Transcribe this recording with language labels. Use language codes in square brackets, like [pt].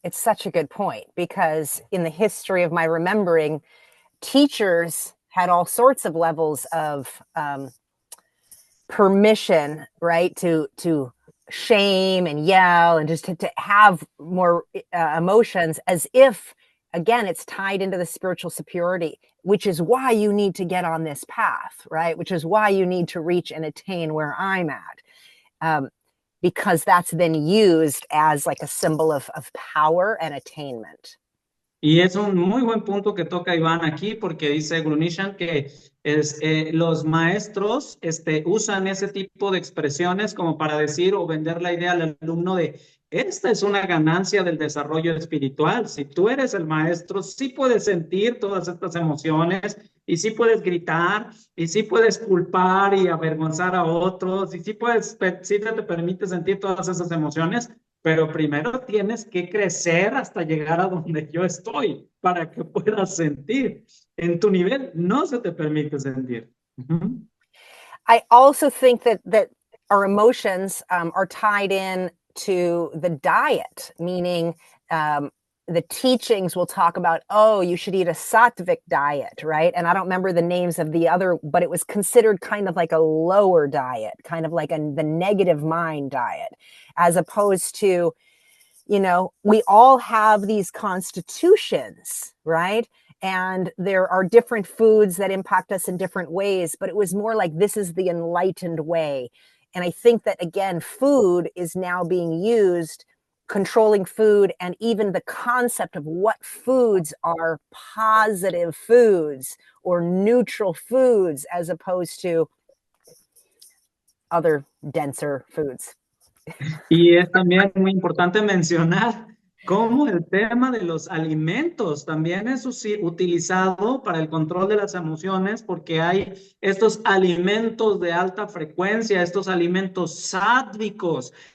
[en] It's such a good point, because in the history of my remembering, teachers had all sorts of levels of permission, right, to shame and yell and just to have more emotions, as if, again, it's tied into the spiritual superiority, which is why you need to get on this path, right? Which is why you need to reach and attain where I'm at. Because that's then used as like a symbol of power and attainment. [es] Y es un muy buen punto que toca Iván aquí, porque dice Grunishan que los maestros usan ese tipo de expresiones como para decir o vender la idea al alumno de esta es una ganancia del desarrollo espiritual. Si tú eres el maestro, sí puedes sentir todas estas emociones y sí puedes gritar y sí puedes culpar y avergonzar a otros y sí te permite sentir todas esas emociones. Pero primero tienes que crecer hasta llegar a donde yo estoy para que puedas sentir. En tu nivel no se te permite sentir. [en] I also think that our emotions are tied in to the diet, meaning the teachings will talk about, oh, you should eat a sattvic diet, right? And I don't remember the names of the other, but it was considered kind of like a lower diet, kind of like the negative mind diet, as opposed to, you know, we all have these constitutions, right? And there are different foods that impact us in different ways, but it was more like this is the enlightened way. And I think that, again, food is now being used, controlling food, and even the concept of what foods are positive foods or neutral foods as opposed to other denser foods. [es] Y es también muy importante mencionar cómo el tema de los alimentos también es utilizado para el control de las emociones, porque hay estos alimentos de alta frecuencia, estos alimentos sádvicos